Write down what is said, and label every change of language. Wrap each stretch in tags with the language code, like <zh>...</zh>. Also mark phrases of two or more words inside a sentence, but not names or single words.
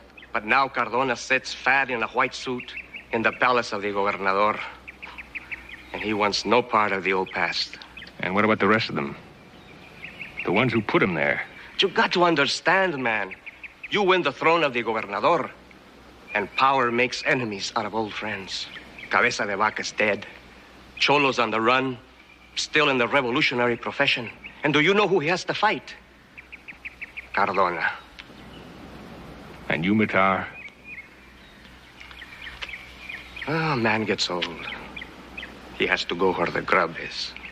<en>But now Cardona sits fat in a white suit in the palace of the gobernador. And he wants no part of the old past. And what about the rest of them? The ones who put him there? You got to understand, man. You win the throne of the gobernador, and power makes enemies out of old friends. Cabeza de Vaca's dead. Cholo's on the run, still in the revolutionary profession. And do you know who he has to fight? Cardona. And you, Matar? Oh, man gets old. He has to go where the grub is.</en>